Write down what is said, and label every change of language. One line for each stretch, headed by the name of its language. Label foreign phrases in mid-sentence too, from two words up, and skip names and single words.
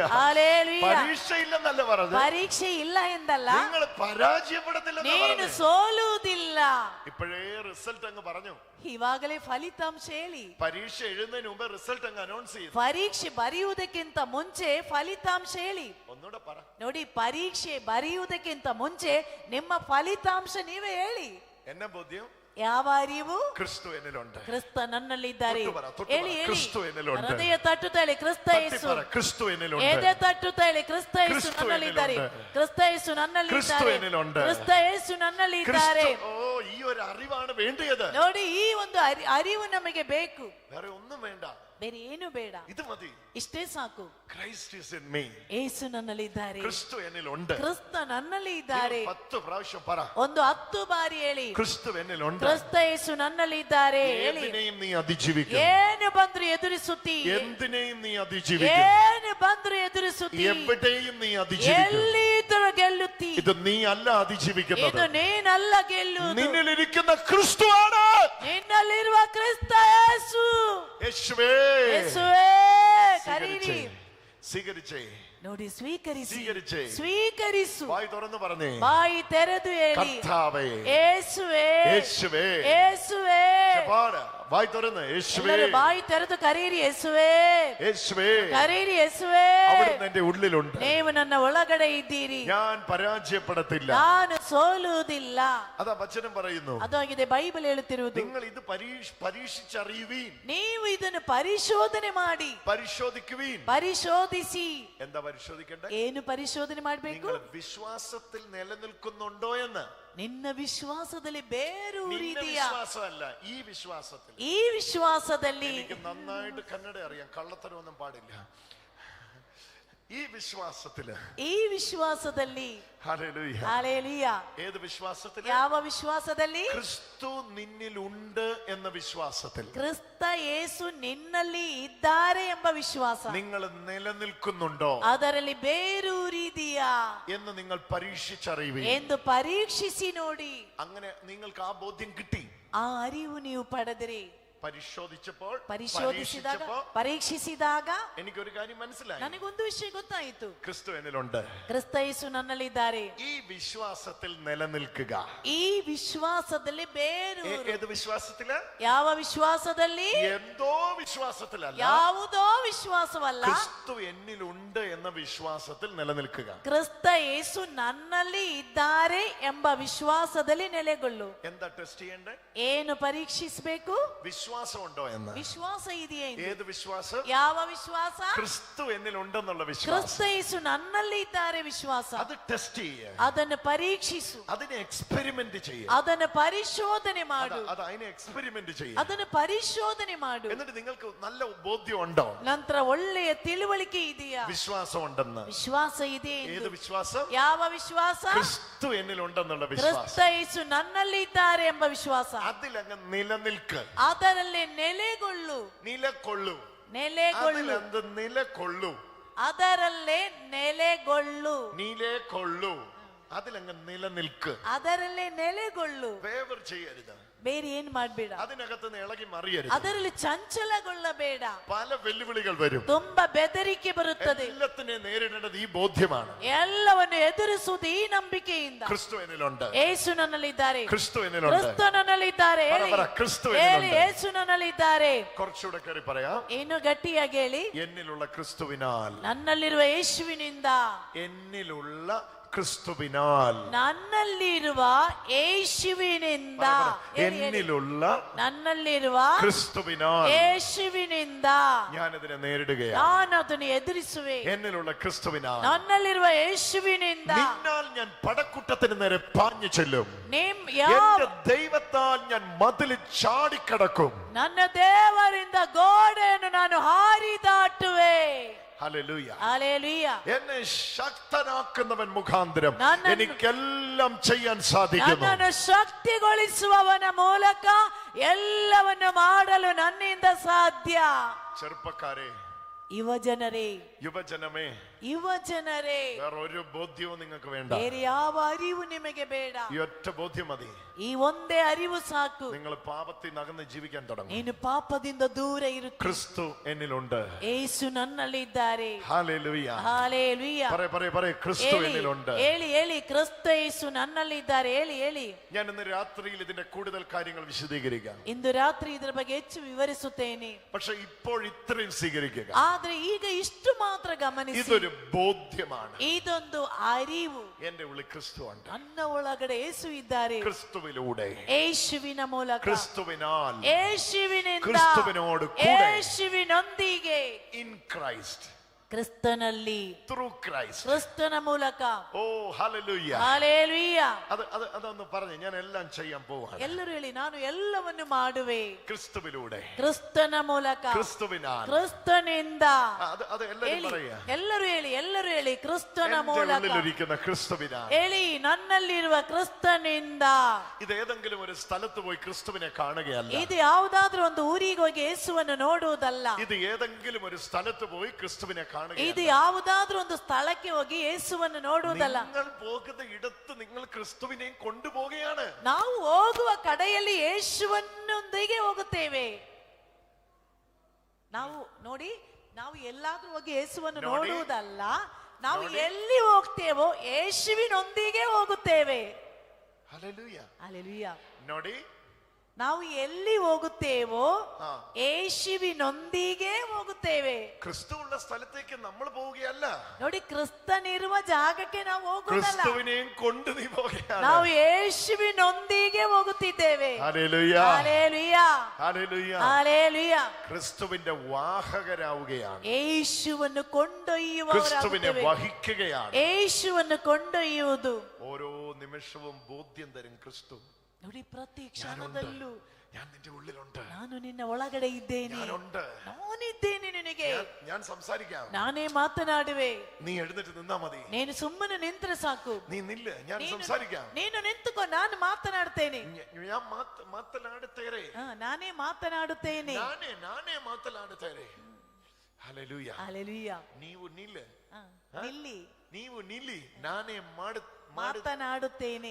Kannada: ಹಲ್ಲೇಲೂಯ.
Malayalam: പരീക്ഷയില്ലെന്നല്ല പറഞ്ഞത്,
Kannada: ಪರೀಕ್ಷೆ ಇಲ್ಲ ಎಂದಲ್ಲ,
Malayalam: നിങ്ങൾ പരാജയപ്പെടത്തില്ലെന്നാ
Kannada: ನೀನು
Malayalam: പറഞ്ഞത്.
Kannada: ಸೋಲುವುದಿಲ್ಲ.
Malayalam: ഇപ്പോഴേ റിസൾട്ട് അങ്ങ് പറഞ്ഞു.
Kannada: ಇವಾಗಲೇ ಫಲಿತಾಂಶ ಹೇಳಿ.
Malayalam: പരീക്ഷ എഴുതുന്നതിന് മുമ്പ് റിസൾട്ട് അങ്ങ് അനൗൺസ് ചെയ്തു.
Kannada: ಪರೀಕ್ಷೆ ಬರೆಯುವುದಕ್ಕಿಂತ ಮುಂಚೆ ಫಲಿತಾಂಶ ಹೇಳಿ.
Malayalam: ഒന്നുകൂടെ പറ.
Kannada: ನೋಡಿ, ಪರೀಕ್ಷೆ ಬರೆಯುವುದಕ್ಕಿಂತ ಮುಂಚೆ ನಿಮ್ಮ ಫಲಿತಾಂಶ ನೀವೇ ಹೇಳಿ.
Malayalam: എന്ന ബോധ്യം?
Kannada: ಯಾವ ಅರಿವು?
Malayalam: ക്രിസ്തു എന്നിലുണ്ട്.
Kannada: ಕ್ರಿಸ್ತ ನನ್ನಲ್ಲಿದ್ದಾರೆ.
Malayalam: തൊട്ടു പറ,
Kannada: ಹೇಳಿ, ಹೇಳಿ.
Malayalam: ക്രിസ്തു എന്നിലുണ്ട്.
Kannada: ಹೃದಯ ತಟ್ಟುತ್ತಾ ಹೇಳಿ, ಕ್ರಿಸ್ತ ಯೇಸು.
Malayalam: ക്രിസ്തു എന്നിലുണ്ട്.
Kannada: ಎದೆ ತಟ್ಟುತ್ತಾ ಹೇಳಿ, ಕ್ರಿಸ್ತ ಯೇಸು ಕ್ರಿಸ್ತು ನನ್ನಲ್ಲಿದ್ದಾರೆ.
Malayalam: എന്നിലുണ്ട്.
Kannada: ಕ್ರಿಸ್ತ ಯೇಸು ನನ್ನಲ್ಲಿದ್ದಾರೆ.
Malayalam: ಕ್ರಿಸ್ತು എന്നിലുണ്ട്.
Kannada: ಕ್ರಿಸ್ತ ಯೇಸು ನನ್ನಲ್ಲಿದ್ದಾರೆ.
Malayalam: ഓ, ഈ ഒരു അറിവാണ് വേണ്ടത്.
Kannada: ನೋಡಿ, ಈ ಒಂದು ಅರಿವು ನಮಗೆ ಬೇಕು.
Malayalam: വേറെ ഒന്നും വേണ്ട.
Kannada: ಬೇರೆ ಏನು ಬೇಡ, ಇದು ಮതി, ಇಷ್ಟೇ ಸಾಕು.
English: Christ is in me.
Kannada: ಯೇಸು ನನ್ನಲ್ಲಿ ಇದ್ದಾರೆ,
Malayalam: ക്രിസ്തു എന്നിലുണ്ട്.
Kannada: ಕ್ರಿಸ್ತ ನನ್ನಲ್ಲಿ ಇದ್ದಾರೆ.
Malayalam: 10 പ്രാവശ്യം പറ,
Kannada: ಒಂದು 10 ಬಾರಿ ಹೇಳಿ,
Malayalam: ക്രിസ്തു എന്നിലുണ്ട്.
Kannada: ಕ್ರಿಸ್ತ ಯೇಸು ನನ್ನಲ್ಲಿ ಇದ್ದಾರೆ ಹೇಳಿ.
Malayalam: എന്തിനേയും നീ അതിജീവിക്കും.
Kannada: ಏನು ಬಂದ್ರು ಎದುರಿಸುತ್ತಿ,
Malayalam: എന്തിനേയും നീ അതിജീവിക്കും.
Kannada: ಏನು ಬಂದ್ರು ಎದುರಿಸುತ್ತಿ,
Malayalam: എവിടെയും നീ അതിജീവിക്കും.
Kannada: ಎಲ್ಲಿದ್ದರೂ ಗೆಲ್ಲುತ್ತಿ.
Malayalam: ഇത് നീ അല്ല അതിജീവിക്കുന്നത്,
Kannada: ಇದು ನೀನಲ್ಲ ಗೆಲ್ಲುವುದು,
Malayalam: നിന്നിലിരിക്കുന്ന ക്രിസ്തുവാണ്.
Kannada: ನಿನ್ನಲ್ಲಿರುವ ಕ್ರಿಸ್ತ ಯೇಸು.
Malayalam: യേശുവേ,
Kannada: ಯೇಸುವೇ ಕರೀರಿ.
Malayalam: സ്വീകരിച്ചേ,
Kannada: ನೋಡಿ ಸ್ವೀಕರಿಸಿ,
Malayalam: സ്വീകരിച്ചേ,
Kannada: ಸ್ವೀಕರಿಸು.
Malayalam: വായി തുറന്ന് പറഞ്ഞേ,
Kannada: ಬಾಯಿ ತೆರೆದು ಹೇಳಿ,
Malayalam: കർത്താവേ,
Kannada: ಯೇಸುವೇ,
Malayalam: യേശുവേ,
Kannada: ಯೇಸುವೇ.
Malayalam: വായി തുറന്ന് യേശുവേ,
Kannada: ಎಲ್ಲರೂ ಬಾಯಿ ತೆರೆದು ಕರೀರಿ, ಯೇಸುವೇ,
Malayalam: യേശുവേ,
Kannada: ಕರೀರಿ ಯೇಸುವೇ.
Malayalam: അവിടുന്ന് എന്റെ ഉള്ളിലുണ്ട്.
Kannada: ನೀವು ನನ್ನ ಒಳಗಡೆ ಇದ್ದೀರಿ,
Malayalam: ഞാൻ പരാജയപ്പെടത്തില്ല.
Kannada: ನಾನು ಸೋಲುವುದಿಲ್ಲ.
Malayalam: അതാ വചനം പറയുന്നു.
Kannada: ಅದಾಗಿದೆ ಬೈಬಲ್ ಹೇಳುತ್ತಿರುವುದು.
Malayalam: നിങ്ങൾ ഇത് പരീക്ഷിച്ചറിയുവീൻ,
Kannada: ನೀವು ಇದನ್ನು ಪರಿಶೋಧನೆ ಮಾಡಿ,
Malayalam: പരിശോധിക്കുവീൻ.
Kannada: ಪರಿಶೋಧಿಸಿ.
Malayalam: എന്താ പരിശോധിക്കേണ്ടത്?
Kannada: ಏನು ಪರಿಶೋಧನೆ ಮಾಡಬೇಕು?
Malayalam: നിങ്ങൾ വിശ്വാസത്തിൽ നിലനിൽക്കുന്നുണ്ടോ എന്ന്.
Kannada: ನಿನ್ನ ವಿಶ್ವಾಸದಲ್ಲಿ ಬೇರೂರಿದೆಯಾ?
Malayalam: വിശ്വാസമല്ല, ഈ വിശ്വാസത്തിൽ.
Kannada: ಈ ವಿಶ್ವಾಸದಲ್ಲಿ.
Malayalam: എനിക്ക് നന്നായിട്ട് കന്നഡ അറിയാം, കള്ളത്തരമൊന്നും പാടില്ല. ഈ വിശ്വാസത്തില്,
Kannada: ಈ ವಿಶ್ವಾಸದಲ್ಲಿ.
Malayalam: ഹല്ലേലൂയ, ഹല്ലേലൂയ. ഏത് വിശ്വാസത്തിൽ?
Kannada: ಯಾವ ವಿಶ್ವಾಸದಲ್ಲಿ?
Malayalam: ക്രിസ്തു നിന്നിലുണ്ട് എന്ന വിശ്വാസത്തിൽ.
Kannada: ಕ್ರಿಸ್ತ ಯೇಸು ನಿನ್ನಲ್ಲಿ ಇದ್ದಾರೆ ಎಂಬ ವಿಶ್ವಾಸ.
Malayalam: നിങ്ങൾ നിലനിൽക്കുന്നുണ്ടോ,
Kannada: ಅದರಲ್ಲಿ ಬೇರೂರಿದೆಯಾ
Malayalam: എന്ന് നിങ്ങൾ പരീക്ഷിച്ചറിയുവീൻ.
Kannada: ಎಂದು ಪರೀಕ್ಷಿಸಿ ನೋಡಿ.
Malayalam: അങ്ങനെ നിങ്ങൾക്ക് ആ ബോധ്യം കിട്ടി.
Kannada: ಆ ಅರಿವು ನೀವು ಪಡೆದಿರಿ.
Malayalam: പരിശോധിച്ചപ്പോൾ,
Kannada: ಪರೀಕ್ಷಿಸಿದಾಗ
Malayalam: എനിക്കൊരു കാര്യം മനസ്സിലായി.
Kannada: ನನಗೊಂದು ವಿಷಯ ಗೊತ್ತಾಯಿತು,
Malayalam: ക്രിസ്തു എന്നിലുണ്ട്.
Kannada: ಕ್ರಿಸ್ತ ಯೇಸು ನನ್ನಲ್ಲಿದ್ದಾರೆ.
Malayalam: ഈ വിശ്വാസത്തിൽ നിലനിൽക്കുക.
Kannada: ಈ ವಿಶ್ವಾಸದಲ್ಲಿ ಬೇರು.
Malayalam: ഏത് വിശ്വാസത്തില്?
Kannada: ಯಾವ ವಿಶ್ವಾಸದಲ್ಲಿ?
Malayalam: എന്തോ വിശ്വാസത്തിലല്ല,
Kannada: ಯಾವುದೋ ವಿಶ್ವಾಸವಲ್ಲ,
Malayalam: ക്രിസ്തു എന്നിലുണ്ട് എന്ന വിശ്വാസത്തിൽ നിലനിൽക്കുക.
Kannada: ಕ್ರಿಸ್ತ ಯೇಸು ನನ್ನಲ್ಲಿ ಇದ್ದಾರೆ ಎಂಬ ವಿಶ್ವಾಸದಲ್ಲಿ ನೆಲೆಗೊಳ್ಳು.
Malayalam: എന്താ ടെസ്റ്റ് ചെയ്യണ്ടേ?
Kannada: ಏನು ಪರೀಕ್ಷಿಸಬೇಕು?
Malayalam: വിശ്വാസം ഉണ്ടോ എന്ന്.
Kannada: ವಿಶ್ವಾಸ ಇದೆಯೇ?
Malayalam: ഏത് വിശ്വാസം?
Kannada: ಯಾವ ವಿಶ್ವಾಸ?
Malayalam: ക്രിസ്തു എന്നിലുണ്ടെന്നുള്ള വിശ്വാസം.
Kannada: ಕ್ರಿಸ್ತ ಯೇಸು ನನ್ನಲ್ಲಿ ಇದ್ದಾರೆ ವಿಶ್ವಾಸ.
Malayalam: അത് ടെസ്റ്റ് ചെയ്യ,
Kannada: ಅದನ್ನು ಪರೀಕ್ಷಿಸು,
Malayalam: അതിനെ എക്സ്പെരിമെന്റ് ചെയ്യ,
Kannada: ಅದನ್ನು ಪರಿಶೋಧನೆ ಮಾಡು,
Malayalam: അതിനെ എക്സ്പെരിമെന്റ് ചെയ്യ,
Kannada: ಅದನ್ನು ಪರಿಶೋಧನೆ ಮಾಡು.
Malayalam: എന്നിട്ട് നിങ്ങൾക്ക് നല്ല ബോധ്യം ഉണ്ടോ?
Kannada: ನಂತರ ಒಳ್ಳೆಯ ತಿಳುವಳಿಕೆ ಇದೆಯಾ?
Malayalam: വിശ്വാസം ഉണ്ടെന്ന്.
Kannada: ವಿಶ್ವಾಸ ಇದೆ.
Malayalam: ഏത് വിശ്വാസം?
Kannada: ಯಾವ ವಿಶ್ವಾಸ?
Malayalam: ക്രിസ്തു എന്നിലുണ്ടെന്നുള്ള
Kannada: ಕ್ರಿಸ್ತ
Malayalam: വിശ്വാസം.
Kannada: ಯೇಸು ನನ್ನಲ್ಲಿ ಇದ್ದಾರೆ ಎಂಬ ವಿಶ್ವಾಸ.
Malayalam: അതിലങ്ങ് നിലനിൽക്ക്,
Kannada: ಅದರಲ್ಲಿ ನೆಲೆಗೊಳ್ಳು,
Malayalam: നിലകൊള്ളു,
Kannada: ನೆಲೆಗೊಳ್ಳು,
Malayalam: അതിലെന്ത് നിലകൊള്ളു,
Kannada: ಅದರಲ್ಲೇ ನೆಲೆಗೊಳ್ಳು,
Malayalam: നിലകൊള്ളു, അതിലങ്ങ് നിലനിൽക്ക്.
Kannada: ಅದರಲ್ಲೇ ನೆಲೆಗೊಳ್ಳು.
Malayalam: വേവർ ചെയ്യരുത്,
Kannada: ಬೇರೆ ಏನ್ ಮಾಡ್ಬೇಡ,
Malayalam: അതിനകത്ത് ഇളകി മറിയരുത്.
Kannada: ಅದರಲ್ಲಿ ಚಂಚಲಗೊಳ್ಳಬೇಡ.
Malayalam: പല വെല്ലുവിളികൾ വരും,
Kannada: ತುಂಬಾ ಬೆದರಿಕೆ ಬರುತ್ತದೆ.
Malayalam: എല്ലാത്തിനെ നേരിടേണ്ടത് ഈ ബോധ്യമാണ്.
Kannada: ಎಲ್ಲವನ್ನು ಎದುರಿಸುವುದು ಈ ನಂಬಿಕೆಯಿಂದ.
Malayalam: ക്രിസ്തു എന്നിലുണ്ട്,
Kannada: ಯೇಸು ನನ್ನಲ್ಲಿದ್ದಾರೆ,
Malayalam: ക്രിസ്തു എന്നിലുണ്ട്.
Kannada: ಕ್ರಿಸ್ತ ನನ್ನಲ್ಲಿದ್ದಾರೆ.
Malayalam: ക്രിസ്തു
Kannada: ಹೇಳಿ,
Malayalam: എന്നിലുണ്ട്.
Kannada: ಯೇಸು ನನ್ನಲ್ಲಿದ್ದಾರೆ.
Malayalam: കുറച്ചുകൂടെ കയറി പറയാം.
Kannada: ಇನ್ನು ಗಟ್ಟಿಯಾಗಿ ಹೇಳಿ,
Malayalam: എന്നിലുള്ള ക്രിസ്തുവിനാൽ,
Kannada: ನನ್ನಲ್ಲಿರುವ ಯೇಸುವಿನಿಂದ,
Malayalam: എന്നിലുള്ള ക്രിസ്തുവിനാൽ,
Kannada: ನನ್ನಲ್ಲಿರುವ ಯೇಸುವಿನಿಂದ,
Malayalam: എന്നിലുള്ള
Kannada: ನನ್ನಲ್ಲಿರುವ
Malayalam: ക്രിസ്തുവിനാൽ
Kannada: ಯೇಸುವಿನಿಂದ
Malayalam: ഞാനതിനെ നേരിടുകയാണ്.
Kannada: ನಾನು ಅದನ್ನು ಎದುರಿಸುವೆ.
Malayalam: എന്നിലുള്ള ക്രിസ്തുവിനാൽ,
Kannada: ನನ್ನಲ್ಲಿರುವ ಯೇಸುವಿನಿಂದ
Malayalam: നിന്നാൽ ഞാൻ പടക്കൂട്ടത്തിന് നേരെ പാഞ്ഞു ചെല്ലും.
Kannada: ನಿಮ್ಮ
Malayalam: എന്റെ ദൈവത്താൽ ഞാൻ മതിലിൽ ചാടിക്കടക്കും.
Kannada: ನನ್ನ ದೇವರಿಂದ ಗೋಡೆಯನ್ನು ನಾನು ಹಾರಿ ದಾಟುವೆ.
Malayalam: ഹല്ലേലൂയ, ഹല്ലേലൂയ. എന്നെ ശക്തനാക്കുന്നവൻ മുഖാന്തരം
Kannada: നന്നನ್ನು-
Malayalam: എനിക്കെല്ലാം ചെയ്യാൻ സാധിക്കുന്നു.
Kannada: ನನ್ನನ್ನು ಶಕ್ತಿಗೊಳಿಸುವವನ ಮೂಲಕ ಎಲ್ಲವನ್ನು ಮಾಡಲು ನನ್ನಿಂದ ಸಾಧ್ಯ.
Malayalam: ചെറുപ്പക്കാരെ,
Kannada: ಯುವಜನರೇ,
Malayalam: യുവജനമേ,
Kannada: ಯುವಜನರೇ,
Malayalam: വേറെ ഒരു ബോധ്യവും നിങ്ങൾക്ക് വേണ്ട.
Kannada: ಬೇರೆ ಯಾವ ಅರಿವು ನಿಮಗೆ ಬೇಡ.
Malayalam: ഈ ഒറ്റ ബോധ്യം മതി.
Kannada: ಈ ಒಂದೇ ಅರಿವು ಸಾಕು.
Malayalam: നിങ്ങൾ പാപത്തിൽ നകന്ന് ജീവിക്കാൻ തുടങ്ങും.
Kannada: ನೀನು ಪಾಪದಿಂದ ದೂರ ಇರುತ್ತಿ.
Malayalam: ക്രിസ്തു എന്നിലുണ്ട്.
Kannada: ಯೇಸು ನನ್ನಲ್ಲಿ ಇದ್ದಾರೆ.
Malayalam: ഹല്ലേലൂയ,
Kannada: ಹಲ್ಲೆಲೂಯ.
Malayalam: പറയ് ക്രിസ്തു എന്നിലുണ്ട്.
Kannada: ಹೇಳಿ ಹೇಳಿ, ಕ್ರಿಸ್ತ ಯೇಸು ನನ್ನಲ್ಲಿ ಇದ್ದಾರೆ. ಹೇಳಿ ಹೇಳಿ.
Malayalam: ഞാൻ ഇന്ന് രാത്രിയിൽ ഇതിന്റെ കൂടുതൽ കാര്യങ്ങൾ വിശദീകരിക്കാം.
Kannada: ಇಂದು ರಾತ್ರಿ ಇದರ ಬಗ್ಗೆ ಹೆಚ್ಚು ವಿವರಿಸುತ್ತೇನೆ.
Malayalam: പക്ഷെ ഇപ്പോൾ ഇത്രയും സ്വീകരിക്കുക.
Kannada: ಆದ್ರೆ ಈಗ ಇಷ್ಟು ಮಾತ್ರ ಗಮನಿಸಿ.
Malayalam: ഇതൊരു ബോധ്യമാണ്.
Kannada: ಇದೊಂದು ಅರಿವು.
Malayalam: എന്റെ ഉള്ളിൽ ക്രിസ്തു ഉണ്ട്.
Kannada: ನನ್ನ ಒಳಗಡೆ ಯೇಸು ಇದ್ದಾರೆ.
Malayalam: ക്രിസ്തുവിലൂടെ,
Kannada: ಯೇಸುವಿನ ಮೂಲಕ,
Malayalam: ക്രിസ്തുവിനാൽ,
Kannada: ಯೇಸುವಿನಿಂದ,
Malayalam: ക്രിസ്തുവിനോട് കൂടെ,
Kannada: ಯೇಸುವಿನೊಂದಿಗೆ,
English: in Christ,
Kannada: ಕ್ರಿಸ್ತನಲ್ಲಿ,
English: through Christ.
Kannada: ಕ್ರಿಸ್ತನ ಮೂಲಕ.
Malayalam: ഓ hallelujah. ഹല്ലേലൂയ. അതൊന്ന് പറഞ്ഞു, ഞാൻ എല്ലാം ചെയ്യാൻ പോവാണ്.
Kannada: ಎಲ್ಲರೂ ಹೇಳಿ, ನಾನು ಎಲ್ಲವನ್ನು ಮಾಡುವೆ
Malayalam: ക്രിസ്തുവിലൂടെ,
Kannada: ಕ್ರಿಸ್ತನ ಮೂಲಕ,
Malayalam: ക്രിസ്തുവിനാൽ,
Kannada: ಕ್ರಿಸ್ತನಿಂದ.
Malayalam: അത് എല്ലാവരും പറയാ.
Kannada: ಎಲ್ಲರೂ ಹೇಳಿ ಕ್ರಿಸ್ತನ ಮೂಲಕ,
Malayalam: ഉള്ളിലിരിക്കുന്ന ക്രിസ്തുവിനാൽ,
Kannada: ಹೇಳಿ ನನ್ನಲ್ಲಿರುವ ಕ್ರಿಸ್ತನಿಂದ.
Malayalam: ഇത് ഏതെങ്കിലും ഒരു സ്ഥലത്ത് പോയി ക്രിസ്തുവിനെ കാണുകയല്ല.
Kannada: ಇದು ಯಾವುದಾದ್ರೂ ಒಂದು ಊರಿಗೆ ಹೋಗಿ ಯೇಸುವನ್ನು ನೋಡುವುದಲ್ಲ.
Malayalam: ഇത് ഏതെങ്കിലും ഒരു സ്ഥലത്ത് പോയി ക്രിസ്തുവിനെ കാണുകയല്ല.
Kannada: ಇದು ಯಾವುದಾದ್ರೂ ಒಂದು ಸ್ಥಳಕ್ಕೆ ಹೋಗಿ ಯೇಸುವನ್ನು ನೋಡುವುದಲ್ಲ.
Malayalam: നിങ്ങൾ പോകുന്ന ഇടത്ത് നിങ്ങൾ ക്രിസ്തുവിനെ കൊണ്ടുപോവുകയാണ്.
Kannada: ನಾವು ಹೋಗುವ ಕಡೆಯಲ್ಲಿ ಯೇಸುವನ್ನೊಂದಿಗೆ ಹೋಗುತ್ತೇವೆ. ನಾವು ನೋಡಿ, ನಾವು ಎಲ್ಲಾದ್ರೂ ಹೋಗಿ ಯೇಸುವನ್ನು ನೋಡುವುದಲ್ಲ, ನಾವು ಎಲ್ಲಿ ಹೋಗ್ತೇವೋ ಯೇಸುವಿನೊಂದಿಗೆ ಹೋಗುತ್ತೇವೆ.
Malayalam: ഹല്ലേലൂയ.
Kannada: ಹಲ್ಲೆಲೂಯ. ನೋಡಿ, ನಾವು ಎಲ್ಲಿ ಹೋಗುತ್ತೇವೋ ಯೇಸುವಿನೊಂದಿಗೆ ಹೋಗುತ್ತೇವೆ.
Malayalam: ക്രിസ്തു ഉള്ള സ്ഥലത്തേക്ക് നമ്മൾ പോവുകയല്ല.
Kannada: ನೋಡಿ, ಕ್ರಿಸ್ತನಿರುವ ಜಾಗಕ್ಕೆ ನಾವು ಹೋಗುವುದಲ್ಲ,
Malayalam: ക്രിസ്തുവിനെയും കൊണ്ട് നീ പോവുകയാണ്.
Kannada: ನಾವು ಯೇಸುವಿನೊಂದಿಗೆ ಹೋಗುತ್ತಿದ್ದೇವೆ.
Malayalam: ഹല്ലേലൂയ. ഹല്ലേലൂയ. ഹല്ലേലൂയ. ഹല്ലേലൂയ. ക്രിസ്തുവിന്റെ വാഹകരാവുകയാണ്.
Kannada: യേശുವನ್ನು ಕೊಂಡೊಯ್ಯುವವರಾಗುತ್ತೇವೆ.
Malayalam: ക്രിസ്തുവിനെ വഹിക്കുകയാണ്.
Kannada: യേശുವನ್ನು ಕೊಂಡೊಯ್ಯುವುದು.
Malayalam: ഓരോ നിമിഷവും ബോധ്യം തരും ക്രിസ്തു.
Kannada: ನೋಡಿ, ಪ್ರತಿ ಕ್ಷಣದಲ್ಲೂ
Malayalam: ഞാൻ നിന്റെ ഉള്ളിലുണ്ട്,
Kannada: ನಾನು ನಿನ್ನ ಒಳಗಡೆ ಇದ್ದೇನೆ,
Malayalam: ഞാനുണ്ട്,
Kannada: ನಾನಿದ್ದೇನೆ ನಿನಗೆ,
Malayalam: ഞാൻ സംസാരിക്കാം,
Kannada: ನಾನೇ ಮಾತನಾಡುವೆ.
Malayalam: നീ എഴുന്നേറ്റ് നിന്നാ മതി.
Kannada: ನೀನು ಸುಮ್ಮನೆ ನಿಂತರೆ ಸಾಕು.
Malayalam: നീ നില്ല്, ഞാൻ സംസാരിക്കാം.
Kannada: ನೀನು ನಿಂತುಕೋ, ನಾನು ಮಾತನಾಡ್ತೇನೆ. ഞാൻ മാത്തലാടുത്തേരെ, ನಾನೇ ಮಾತನಾಡುತ್ತೇನೆ. ನಾನೇ ಮಾತಲಾಡುತ್ತೇರೆ. ഹല്ലേലൂയ. ಹಲ್ಲೆಲೂಯ. ನೀವು ನಿല്ല്, ನಿಲ್ಲಿ, ನೀವು ನಿಲ್ಲಿ, ನಾನೇ ಮಾತನಾಡುತ್ತೇನೆ.